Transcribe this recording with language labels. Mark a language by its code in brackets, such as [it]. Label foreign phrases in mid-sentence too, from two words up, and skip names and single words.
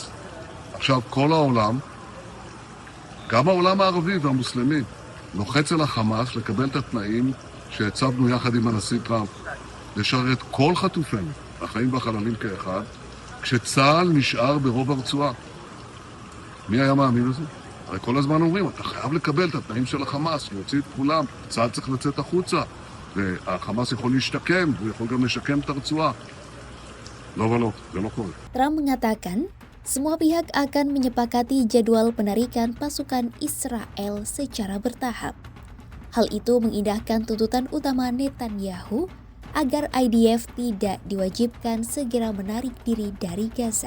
[he] עכשיו כל העולם, גם העולם הערבי והמוסלמי, לוחץ על החמאס לקבל את התנאים שהצבנו יחד עם הנשיא טראמפ, לשרת כל חטופינו, החיים והחללים כאחד, כשצה"ל נשאר ברוב הרצועה. מי היה מאמין לזה? הרי כל הזמן אומרים, אתה חייב לקבל את התנאים של החמאס, להוציא את כולם, צה"ל צריך לצאת החוצה, והחמאס יכול להשתקם, והוא יכול גם לשקם את הרצועה. לא ולא, זה לא קורה. [id] Trump mengatakan, semua pihak akan menyepakati jadwal penarikan pasukan Israel secara bertahap. Hal itu mengindahkan tuntutan utama Netanyahu agar IDF tidak diwajibkan segera menarik diri dari Gaza.